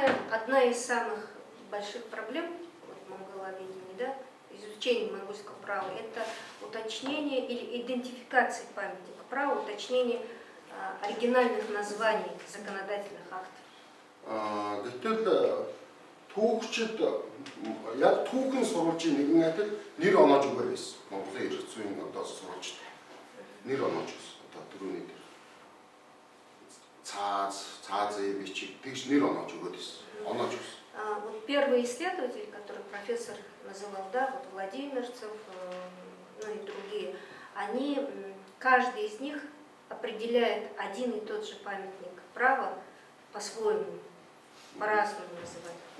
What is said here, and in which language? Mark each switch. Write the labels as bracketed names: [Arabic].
[Russian] Одна из самых больших проблем вот, монголоведения, да, изучения монгольского права, это уточнение или идентификация памятника права, уточнение оригинальных названий законодательных актов. [Mongolian] Гэтэл түүхчид яг түүхэн сурвалжийн нэгэн адил нэр оноож өгөр байсан. Монголын эрх зүйн одоо сурвалжид нэр оноож байсан. Одоо түрүүний дээр цаазын бичиг тэгж нэр оноож өгөөд байсан. Оноож өгсөн. [Russian] Вот первый исследователь, который профессор называл, да, вот Владимирцев, ну и другие, каждый из них определяет один и тот же памятник права по-своему, по-разному называть.